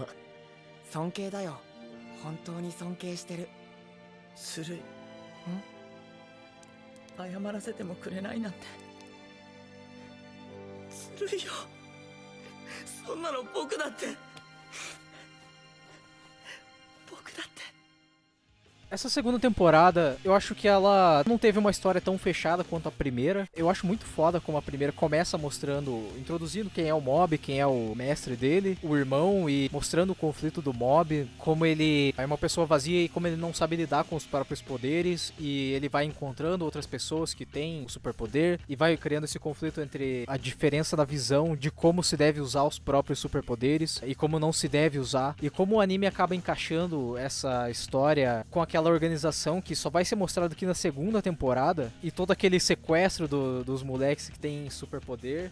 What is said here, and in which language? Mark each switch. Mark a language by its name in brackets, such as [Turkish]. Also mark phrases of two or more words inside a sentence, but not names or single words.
[Japanese] 尊敬だよ。本当に尊敬してる。ずるい。謝らせてもくれないなんてずるいよ。そんなの僕だって。僕だって。 [Portuguese] Essa segunda temporada, eu acho que ela não teve uma história tão fechada quanto a primeira. Eu acho muito foda como a primeira começa mostrando, introduzindo quem é o Mob, quem é o mestre dele, o irmão, e mostrando o conflito do Mob, como ele é uma pessoa vazia e como ele não sabe lidar com os próprios poderes, e ele vai encontrando outras pessoas que têm o superpoder, e vai criando esse conflito entre a diferença da visão de como se deve usar os próprios superpoderes e como não se deve usar, e como o anime acaba encaixando essa história com aquela organização que só vai ser mostrado aqui na segunda temporada, e todo aquele sequestro dos moleques que tem superpoder.